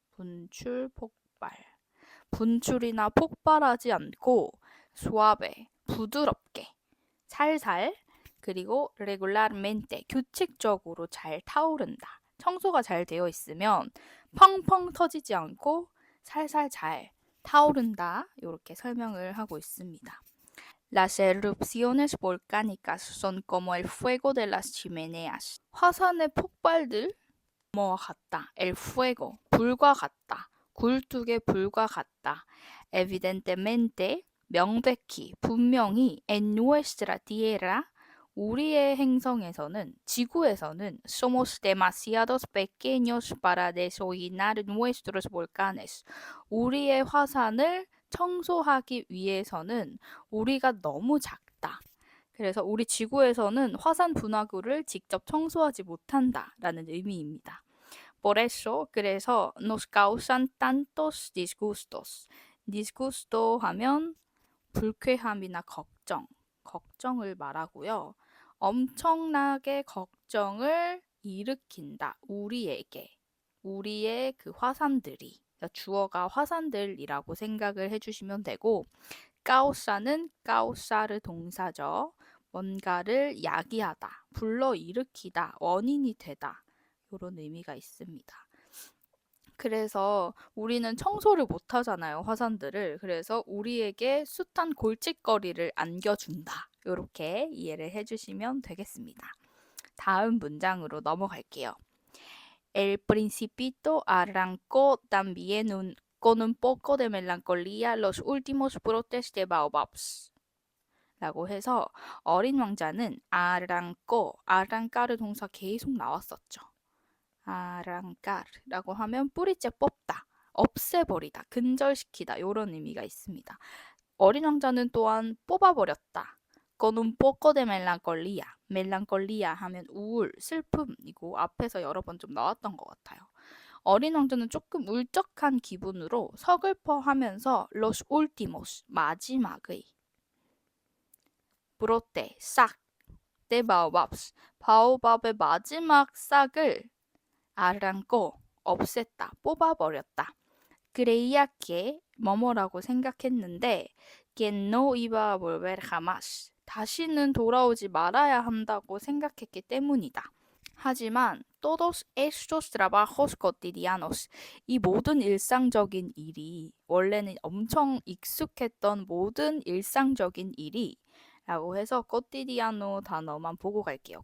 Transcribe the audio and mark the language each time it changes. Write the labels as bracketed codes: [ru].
[ko] 분출, 폭발. 분출이나 폭발하지 않고 suave, 부드럽게, 살살, 그리고 regularmente, 규칙적으로 잘 타오른다. 청소가 잘 되어 있으면 펑펑 터지지 않고 살살 잘 타오른다. 이렇게 설명을 하고 있습니다. [es] Las erupciones volcánicas son como el fuego de las chimeneas. [ko] 화산의 폭발들 뭐와 같다. [es] El fuego, [ko] 불과 같다. 굴뚝의 불과 같다. [es] Evidentemente, [ko] 명백히, 분명히, [es] en nuestra tierra, [ko] 우리의 행성에서는, 지구에서는 [es] somos demasiados pequeños para deshollinar nuestros volcanes. [ko] 우리의 화산을 청소하기 위해서는 우리가 너무 작다. 그래서 우리 지구에서는 화산 분화구를 직접 청소하지 못한다라는 의미입니다. [es] Por eso, [ko] 그래서 [es] nos causan tantos disgustos. [ko] disgusto 하면 불쾌함이나 걱정을 말하고요. 엄청나게 걱정을 일으킨다. 우리의 그 화산들이. 주어가 화산들이라고 생각을 해주시면 되고 causa는 causa르 동사죠. 뭔가를 야기하다, 불러일으키다, 원인이 되다. 이런 의미가 있습니다. 그래서 우리는 청소를 못 하잖아요, 화산들을. 그래서 우리에게 숱한 골칫거리를 안겨준다. 이렇게 이해를 해주시면 되겠습니다. 다음 문장으로 넘어갈게요. [es] El principito arrancó también con un poco de melancolía los últimos brotes de baobabs. [ko] 라고 해서 어린 왕자는 아랑까르 동사 계속 나왔었죠. 아랑까르라고 하면 뿌리째 뽑다, 없애버리다, 근절시키다 이런 의미가 있습니다. 어린 왕자는 또한 뽑아버렸다. [es] con un poco de melancolía. [ko] 멜랑콜리아 하면 우울, 슬픔이고 앞에서 여러 번 좀 나왔던 것 같아요. 어린 왕자는 조금 울적한 기분으로 서글퍼하면서 [es] los últimos, [ko] 마지막의 brote, 싹, [es] de baobabs, [ko] 바오밥의 마지막 싹을 arrancó, 없앴다, 뽑아버렸다. [es] creía que [ko] 뭐뭐라고 생각했는데 [es] que no iba a volver jamás. [ko] 다시는 돌아오지 말아야 한다고 생각했기 때문이다. 하지만 [es] todos estos trabajos cotidianos, [ko] 이 모든 일상적인 일이 원래는 엄청 익숙했던 모든 일상적인 일이 라고 해서 cotidiano 단어만 보고 갈게요.